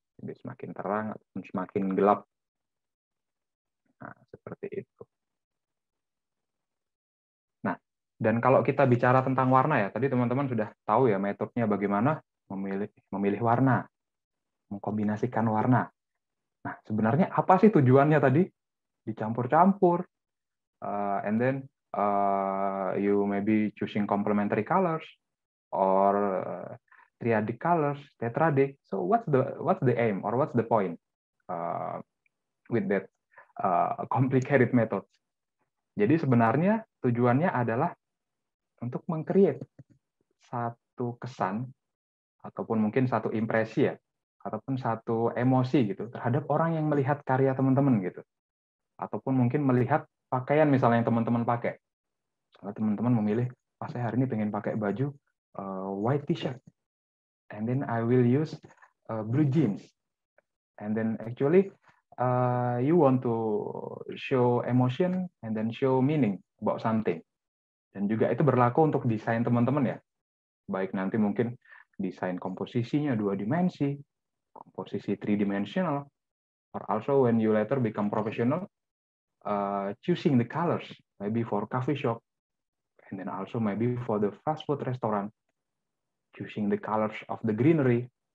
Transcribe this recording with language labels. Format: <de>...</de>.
<id>Jadi semakin terang ataupun semakin gelap. Nah, seperti itu. Nah, dan kalau kita bicara tentang warna ya, tadi teman-teman sudah tahu ya metodenya bagaimana memilih warna, mengkombinasikan warna. Nah, sebenarnya apa sih tujuannya tadi? Dicampur-campur,</id> <en>and then you maybe choosing complementary colors or triadic colors, tetradic. So what's the aim or what's the point with that complicated methods?</en> <id>Jadi sebenarnya tujuannya adalah untuk meng-create satu kesan ataupun mungkin satu impresi ya, ataupun satu emosi gitu terhadap orang yang melihat karya teman-teman gitu. Ataupun mungkin melihat pakaian misalnya yang teman-teman pakai. Kalau teman-teman memilih, saya hari ini pengen pakai baju white t-shirt,</id> <en>and then I will use blue jeans, and then actually you want to show emotion and then show meaning about something.</en> <id>Dan juga itu berlaku untuk desain teman-teman ya. Baik nanti mungkin desain komposisinya 2 dimensi, komposisi 3-dimensional,</id> <en>or also when you later become professional, choosing the colors, maybe for coffee shop, and then also maybe for the fast food restaurant, choosing the colors of the greenery.</en>